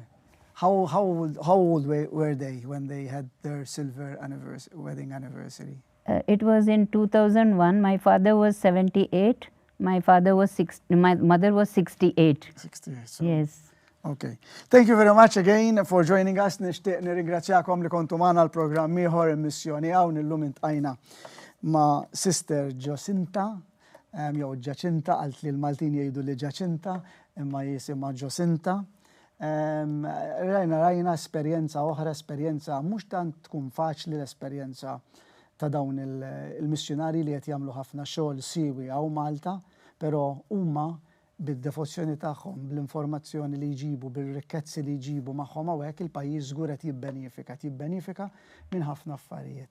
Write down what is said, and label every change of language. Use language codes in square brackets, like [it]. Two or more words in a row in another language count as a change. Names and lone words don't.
[en] How old were they when they had their silver wedding anniversary? It was in 2001. My father was 78. My mother was 68. 68. So. Yes. Okay. Thank you very much again for joining us. [mt] Nishtiq nirringrazzjakom li kontu magħna l-programm ieħor Missjoni Hawn illum intqajna ma' Sister Jacinta, jew Jacinta, qalt li l-Maltin jgħidu li Jacinta, imma jisimha Jacinta. Rajna esperjenza oħra, esperjenza mhux tant tkun faċli l-esperjenza ta' dawn il-missjonari li qed jagħmlu ħafna xogħol siewi hawn Malta, però huma bid-devozzjoni tagħhom, bl-informazzjoni li jġibu, bil-rikkezzi li jġibu magħhom hawnhekk il-pajjiż żgur qed jibbenefika minn ħafna affarijiet.